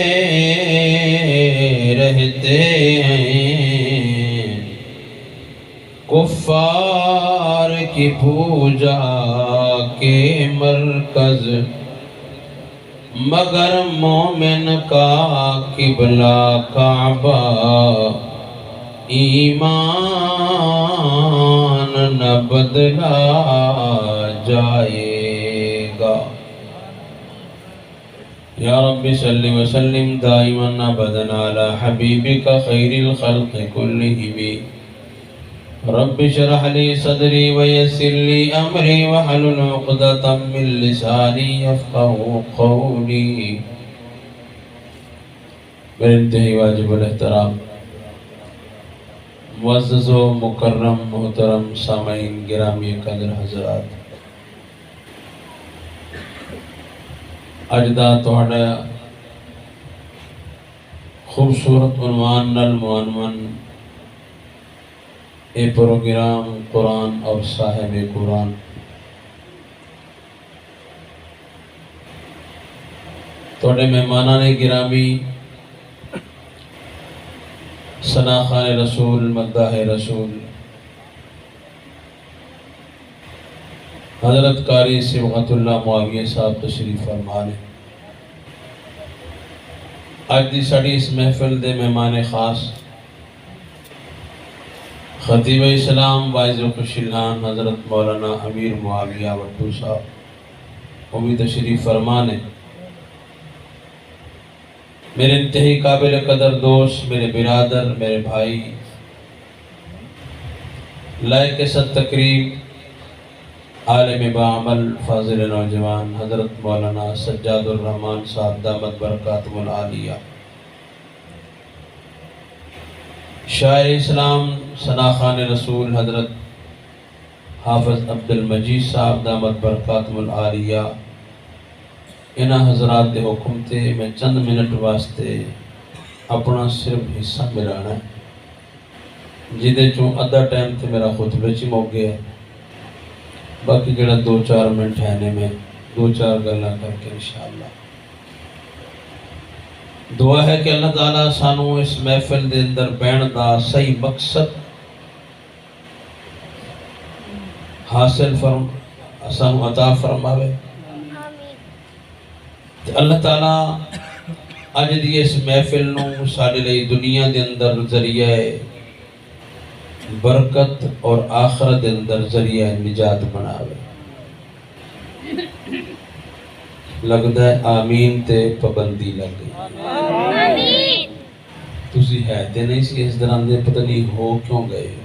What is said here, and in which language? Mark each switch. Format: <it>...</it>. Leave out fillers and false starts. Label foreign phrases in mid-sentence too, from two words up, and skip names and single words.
<ur>رہتے ہیں کفار کی پوجا کے مرکز مگر مومن کا قبلہ کعبہ ایمان نہ بدلا جائے گا</ur> <ar>یا رب صل وسلم دائما ابدا علی حبیبک خیر الخلق کلہم رب اشرح لي صدري ويسر لي امری واحلل عقدۃ من لسانی یفقهوا قولی۔</ar> <ur>میرے انتہائی واجب الاحترام معزز و مکرم محترم سامعین گرامی قدر حضرات،</ur> <pa>اج دا تہاڈا خوبصورت عنوان نال معنون اے پروگرام قرآن اور صاحب قرآن۔ تہاڈے مہمانان گرامی، ثنا خان رسول، مداح رسول، حضرت قاری صبغت اللہ معاویہ صاحب تشریف فرما نے۔ اج دی ساڈی اس محفل دے مہمان خاص خطیب اسلام واعظ خوشیلان حضرت مولانا امیر معاویہ وٹو صاحب وہ بھی تشریف فرما نے۔ میرے انتہائی قابل قدر دوست، میرے برادر، میرے بھائی، لائق صد تقریب، عالم بعمل، فاضل نوجوان حضرت مولانا سجاد الرحمن صاحب</pa> <ar>دامت برکاتہم العالیہ،</ar> <pa>شاعر اسلام ثنا خان رسول حضرت حافظ عبد المجید صاحب</pa> <ar>دامت برکاتہم العالیہ،</ar> <pa>انہاں حضرات دے حکم تے میں چند منٹ واسطے اپنا صرف حصہ ملانا ہے، جدے چوں ادھا ٹائم تے میرا خطبے چ مک گیا، باقی جڑا 2-4 منٹ ہے نے میں 2-4 گلاں کر کے انشاءاللہ۔ دعا ہے کہ اللہ تعالیٰ سانو اس محفل دے اندر بہن دا صحیح مقصد حاصل سانو عطا فرماوے۔ اللہ تعالیٰ اج دی اس محفل نو ساڈے لئی دنیا دے اندر ذریعہ برکت اور آخرت دے اندر ذریعہ نجات بناوے۔ لگدا ہے آمین تے پابندی لگ گئی۔ تسی ہے تے نہیں سی اس دوران دے، پتہ نہیں ہو کیوں گئے ہو۔</pa>